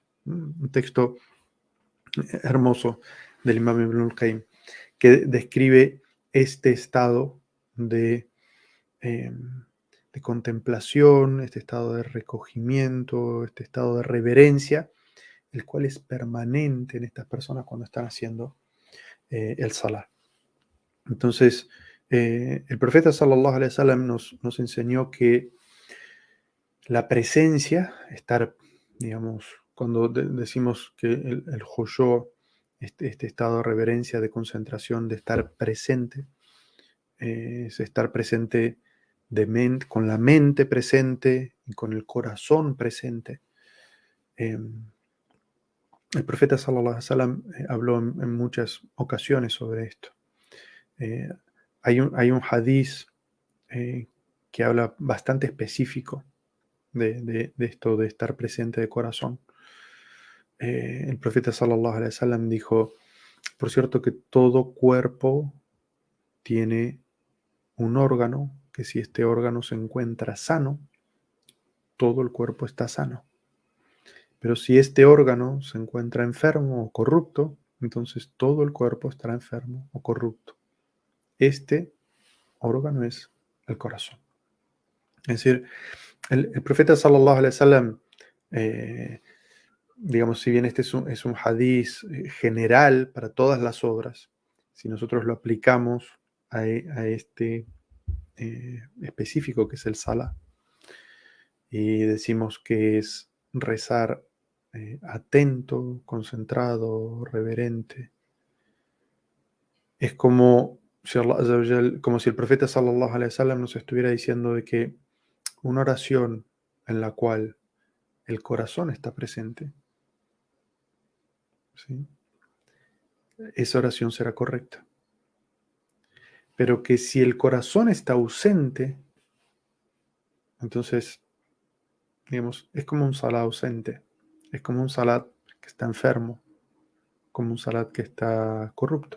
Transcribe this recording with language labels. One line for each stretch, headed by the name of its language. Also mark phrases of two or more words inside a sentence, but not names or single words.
Spanish: Un texto hermoso del Imam Ibn al-Qayyim que describe este estado de de contemplación, este estado de recogimiento, este estado de reverencia, el cual es permanente en estas personas cuando están haciendo el salah. Entonces, el profeta
Arabic: صلى الله عليه وسلم
Spanish: nos enseñó que la presencia, estar, digamos, cuando decimos que el khushu', este estado de reverencia, de concentración, de estar presente, es estar presente con la mente presente y con el corazón presente. El profeta
Arabic: صلى الله عليه وسلم
Spanish: habló en muchas ocasiones sobre esto. Eh, hay un hadiz eh, que habla bastante específico de esto de estar presente de corazón. El profeta
Arabic: صلى الله عليه وسلم
Spanish: dijo, por cierto que todo cuerpo tiene un órgano, que si este órgano se encuentra sano, todo el cuerpo está sano. Pero si este órgano se encuentra enfermo o corrupto, entonces todo el cuerpo estará enfermo o corrupto. Este órgano es el corazón. Es decir, el profeta
Arabic: صلى الله عليه وسلم,
Spanish: digamos, si bien este es un hadiz general para todas las obras, si nosotros lo aplicamos a este específico que es el salah, y decimos que es rezar atento, concentrado, reverente, es como si Allah
Arabic: عز وجل,
Spanish: como si el profeta
Arabic: صلى الله عليه وسلم
Spanish: nos estuviera diciendo de que una oración en la cual el corazón está presente, ¿sí?, esa oración será correcta. Pero que si el corazón está ausente, entonces, digamos, es como un salat ausente, es como un salat que está enfermo, como un salat que está corrupto.